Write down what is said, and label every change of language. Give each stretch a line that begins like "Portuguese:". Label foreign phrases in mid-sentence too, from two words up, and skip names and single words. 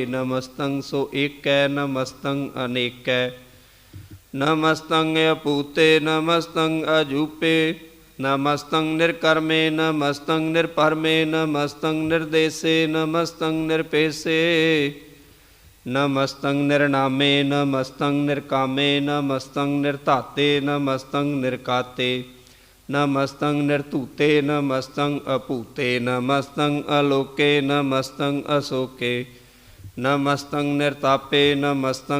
Braj: ਨਮਸਤੰ ਸੋ ਏਕੈ, ਨਮਸਤੰ ਅਨੇਕੈ। ਨਮਸਤੰ ਅਪੂਤੇ, ਨਮਸਤੰ ਅਜੂਪੇ। ਨਮਸਤੰ ਨਿਰਕਰਮੇ, ਨਮਸਤੰ ਨਿਰਪਰਮੇ। ਨਮਸਤੰ ਨਿਰਦੇਸੇ, ਨਮਸਤੰ ਨਿਰਪੇਸੇ। नमस्तं निर्नामे नमस्तं निर्कामे नमस्तं निर्धाते नमस्तं निर्काते नमस्तं निर्तूते नमस्तं अपूते नमस्तं अलोके नमस्तं अशोके नमस्तं निर्तापे नमस्तं